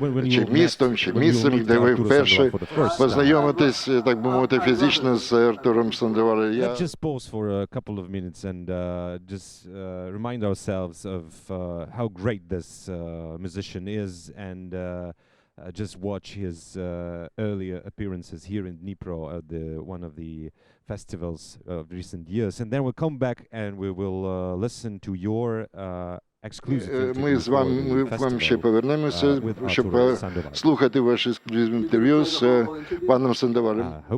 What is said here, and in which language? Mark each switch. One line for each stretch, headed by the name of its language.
Ukrainian: Чи містом, де ви вперше познайомитесь, так би мовити, фізично з Артуром Сандовалем.
English: Let's just pause for a couple of minutes and just remind ourselves of how great this musician is and just watch his earlier appearances here in Dnipro at one of the festivals of recent years, and then we'll come back and we will listen to your exclusive
Ukrainian: Ми з вами, ми вам ще повернемося, щоб слухати ваші ексклюзивні інтерв'ю з паном Сандовалем.